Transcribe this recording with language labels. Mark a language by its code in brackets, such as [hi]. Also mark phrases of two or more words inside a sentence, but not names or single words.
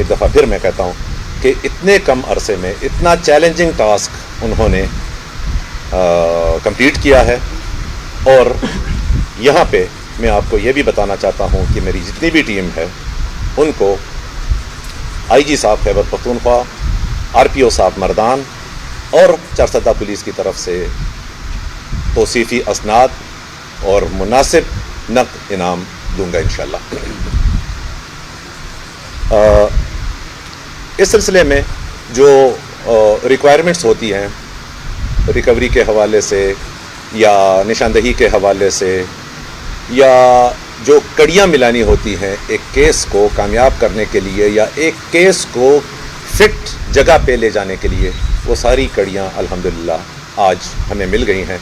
[ur] ایک دفعہ پھر میں کہتا ہوں کہ اتنے کم عرصے میں اتنا [en] challenging task [ur] انہوں نے کمپلیٹ کیا ہے. اور یہاں پہ میں آپ کو یہ بھی بتانا چاہتا ہوں کہ میری جتنی بھی ٹیم ہے ان کو آئی جی صاحب خیبر پختونخوا، آر پی او صاحب مردان اور چارسدہ پولیس کی طرف سے توصیفی اسناد اور مناسب نقد انعام دوں گا انشاءاللہ. اس سلسلے میں جو ریکوائرمنٹس ہوتی ہیں ریکوری کے حوالے سے یا نشاندہی کے حوالے سے یا جو کڑیاں ملانی ہوتی ہیں ایک کیس کو کامیاب کرنے کے لیے یا ایک کیس کو فٹ جگہ پہ لے جانے کے لیے، وہ ساری کڑیاں الحمدللہ آج ہمیں مل گئی ہیں.